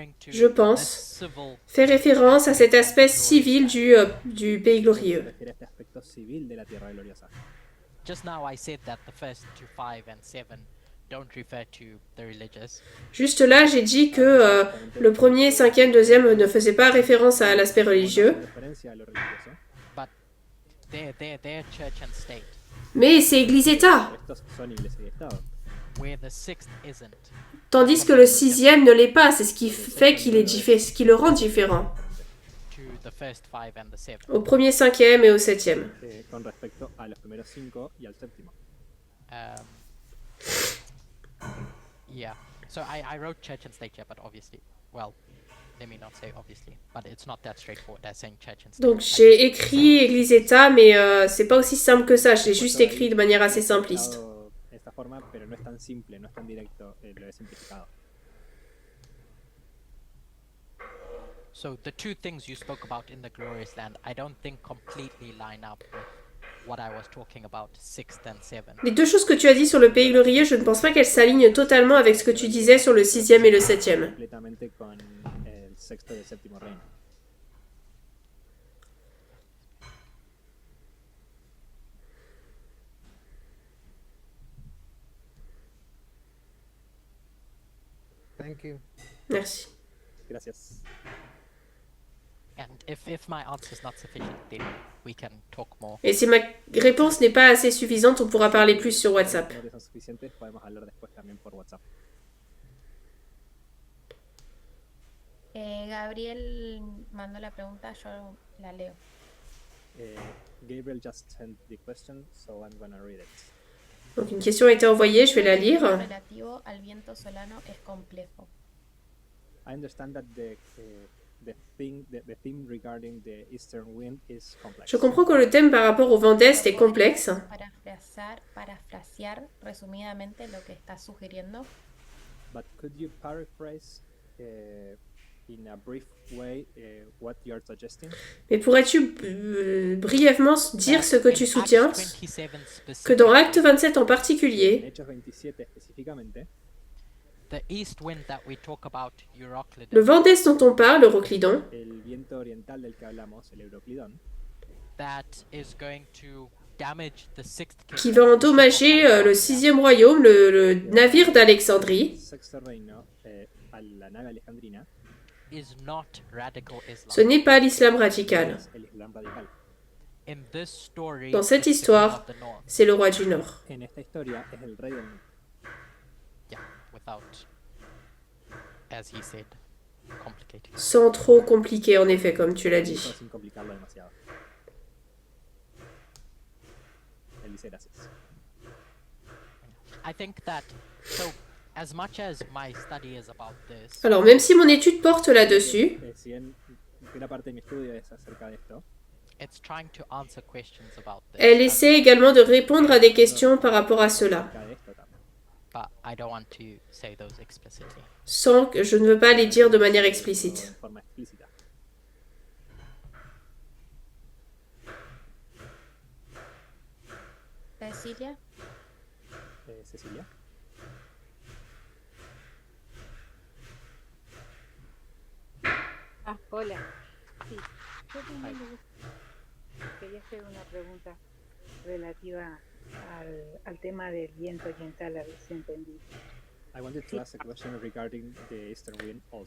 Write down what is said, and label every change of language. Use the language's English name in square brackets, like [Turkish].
[French] je pense, fait référence à cet aspect civil du pays [Spanish] se [French] glorieux. [Spanish] refiere a este aspecto civil de la tierra gloriosa. [English] just now I said that the first to 5 and 7 don't refer to the religious. [French] Juste là, j'ai dit que le premier, cinquième, deuxième ne faisaient pas référence à l'aspect religieux. [Spanish] Referencia a lo religioso. [English] But they're church and state, [French] Mais c'est Église-État. [Spanish] Estos son iglesia y estado. [English] where the 6th isn't. [French] Tandis que le sixième ne l'est pas. C'est ce qui fait ce qui le rend différent. [English] To the first 5 and the 7. [French] Au premier, cinquième et au septième. [Spanish] Con respecto a los primeros 5 y al séptimo. [English] Yeah. So I wrote church and state here, but obviously, well, let me not say obviously, but it's not that straightforward as saying church and state. [French] Donc j'ai écrit Église-État, mais c'est pas aussi simple que ça. Je l'ai juste écrit de manière assez simpliste. [Spanish] De esta forma, pero no es tan simple, no es tan directo, lo he simplificado. [English] So the two things you spoke about in the Glorious Land, I don't think completely line up with what I was talking about, 6th and 7th. [French] Les deux choses que tu as dit sur le Pays Glorieux, je ne pense pas qu'elles s'alignent totalement avec ce que tu disais sur le sixième et le septième. [Spanish] Completamente con el sexto y el séptimo reino. [English] Thank you. [French] Merci. [Spanish] Gracias. [English] And if my answer is not sufficient, then we can talk more. [French] Et si ma réponse n'est pas assez suffisante, on pourra parler plus sur WhatsApp. [Spanish] Si no son suficientes, podemos hablar después también por WhatsApp. Gabriel mandó la pregunta, yo la leo. [English] Gabriel just sent the question, so I'm gonna read it. [French] Donc une question a été envoyée, je vais la lire. [Spanish] Relativo al viento solano es complejo. [English] I understand that the theme regarding the eastern wind is complex. [French] Je comprends que le thème par rapport au vent d'Est est complexe. [Spanish] Parafrasear resumidamente lo que estás sugiriendo. [English] But could you paraphrase in a brief way what you're suggesting? [French] Mais pourrais-tu brièvement dire ce que tu soutiens? Que dans Acte 27 en En particulier, [Spanish] Hechos 27 específicamente, [English] The east wind that we talk about, Euroclydon, [French] le vent d'Est dont on parle, l'Euroclydon, [Spanish] el viento oriental del que hablamos, el Euroclidón, [English] that is going to damage the 6th [French] qui [English] kingdom, [French] va endommager le sixième royaume, le navire d'Alexandrie, [Spanish] sexto reino, a la nave alejandrina, [English] is not radical [French] ce [English] Islam. [French] n'est pas l'islam radical. [Spanish] es el Islam radical. [English] In this story, [French] Dans cette [English] it's the king [French] histoire, [English] of the north. [French] c'est le roi du Nord. [Spanish] En esta historia es el rey del norte. [English] Yeah, without, as he said, complicating. [French] Sans trop compliqué, en effet, comme tu l'as dit. [Spanish] Sin complicarlo demasiado. Él dice gracias. [English] I think that, so, as much as my study is about this, [French] Alors, même si mon étude porte là-dessus, [Spanish] Si bien gran parte de mi estudio es acerca de esto, [English] it's trying to answer questions about this. [French] elle essaie également de répondre à des questions par rapport à cela, [Spanish] acerca de esto también. [English] But I don't want to say those explicitly. [French] sans que je ne veux pas les dire de manière explicite. [Spanish] En forma explícita. [English] Cecilia, Cecilia. [Spanish] Hola. Sí, yo también quería hacer una pregunta relativa al tema del viento oriental, a ver si entendí. [English] I wanted to ask a question regarding the eastern wind also.